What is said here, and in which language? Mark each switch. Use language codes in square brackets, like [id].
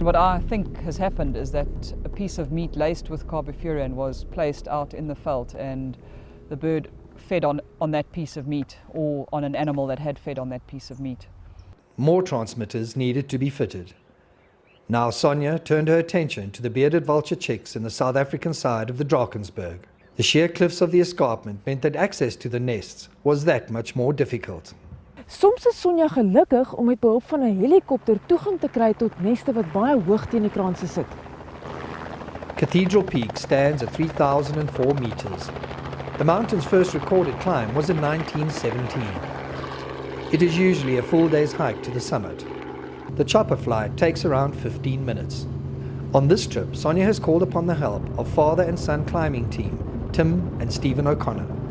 [en] What I think has happened is that a piece of meat laced with carbofuran was placed out in the veld and the bird fed on that piece of meat or on an animal that had fed on that piece of meat. More transmitters needed to be fitted. Now Sonja turned her attention to the bearded vulture chicks in the South African side of the Drakensberg. The sheer cliffs of the escarpment meant that access to the nests was that much more difficult. [af] Soms is Sonja gelukkig om met behulp van 'n helikopter toegang te kry tot neste wat baie hoog teen die kraanse sit. [en] Cathedral Peak stands at 3,004 meters. The mountain's first recorded climb was in 1917. It is usually a full day's hike to the summit. The chopper flight takes around 15 minutes. On this trip, Sonja has called upon the help of father and son climbing team, Tim and Stephen O'Connor.